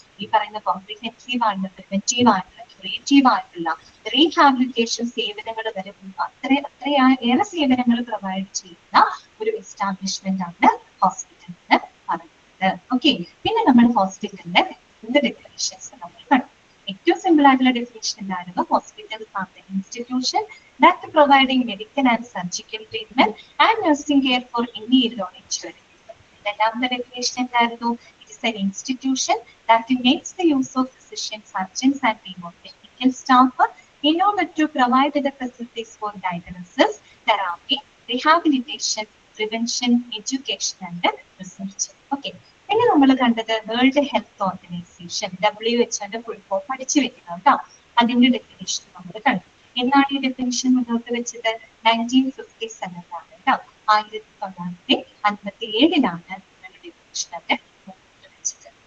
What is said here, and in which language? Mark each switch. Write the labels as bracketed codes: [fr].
[ml] ഈ പറയുന്ന കോംപ്രിഹെൻസീവ് ആയിട്ടുള്ള, പ്രിവെന്റീവ് ആയിട്ടുള്ള, ക്യൂറേറ്റീവ് ആയിട്ടുള്ള റീഹാബിലിറ്റേഷൻ സേവനങ്ങൾ വരെ അത്രയേറെ സേവനങ്ങൾ പ്രൊവൈഡ് ചെയ്യുന്ന ഒരു എസ്റ്റാബ്ലിഷ്മെന്റ് ആണ് ഹോസ്പിറ്റൽ എന്ന് പറയുന്നത്. ഓക്കെ, പിന്നെ നമ്മൾ ഹോസ്പിറ്റലിന്റെ ഡെഫിനിഷൻസ് നമ്മൾ കണ്ടു. ഏറ്റവും സിമ്പിൾ ആയിട്ടുള്ള ഡെഫിനിഷൻ എന്തായിരുന്നു? [en] Hospitals are the institution that providing medical and surgical treatment and nursing care for any ill on insurance. [ml] രണ്ടാമത്തെ ഡെഫിനിഷൻ എന്തായിരുന്നു? [en] It is an institution that makes the use of physicians, surgeons and team of technical staff in order to provide the facilities for diagnosis, therapy, rehabilitation, prevention, education and research. Okay. [ml] പിന്നെ നമ്മൾ കണ്ടത് world health organisation, WHO full form പഠിച്ചു വെക്കണം കേട്ടോ. അതിന്റെ definition നമ്മൾ കണ്ടു. എന്നാണ് ഈ ഡെഫിനേഷൻ മുന്നോട്ട് വെച്ചത്? 1957 കേട്ടോ, 1957 ഡെഫിനേഷൻ അവിടെ മുന്നോട്ട് വെച്ചത്.